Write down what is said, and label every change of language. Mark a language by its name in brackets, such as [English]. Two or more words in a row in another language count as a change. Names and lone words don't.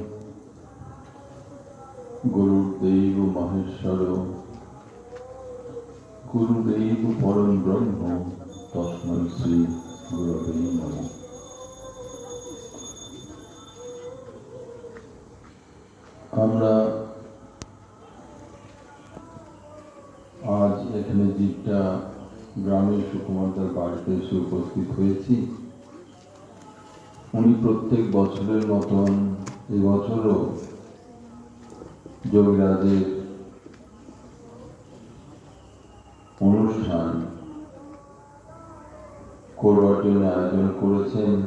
[Sanskrit] गुरुदेव महेश्वर गुरुदेव परम ब्रह्म तस्मै श्री गुरवे नमः। [Bangla] আমরা আজ এখানে যেটা গ্রামের সুকুমারদার বাড়িতে এসে উপস্থিত হয়েছি, উনি প্রত্যেক বছরের মতন এবছরও যোগীরাজের অনুষ্ঠান করবার জন্য আয়োজন করেছেন।